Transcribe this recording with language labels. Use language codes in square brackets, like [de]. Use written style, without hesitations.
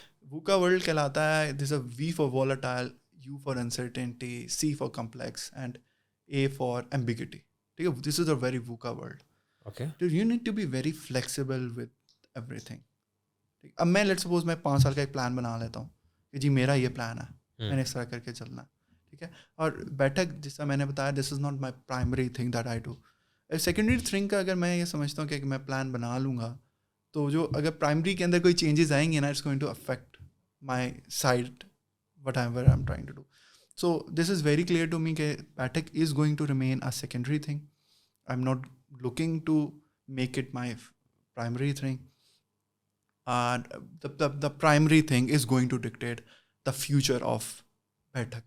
[ur] ووکا world کہلاتا ہے. [en] This A V for volatile, U for uncertainty, C for complex, and A for ambiguity. This is a very VUCA world. Okay. You need to be very flexible with everything. [ur] اب میں let suppose میں 5 سال کا ایک plan بنا لیتا ہوں کہ جی میرا یہ پلان ہے, میں نے اس طرح کر کے چلنا ہے, ٹھیک ہے. اور بیٹھک جس طرح میں نے بتایا, [en] This is not my primary thing that I do. [ur] Secondary thing کا اگر میں یہ سمجھتا ہوں کہ میں پلان بنا لوں گا تو جو اگر پرائمری کے اندر کوئی چینجز آئیں گے نا, [en] It's going to affect my side whatever I am trying to do. So this is very clear to me کہ Baithak is going to remain a secondary thing. I am not looking to make it my primary thing. The primary thing is going to dictate the future of Baithak.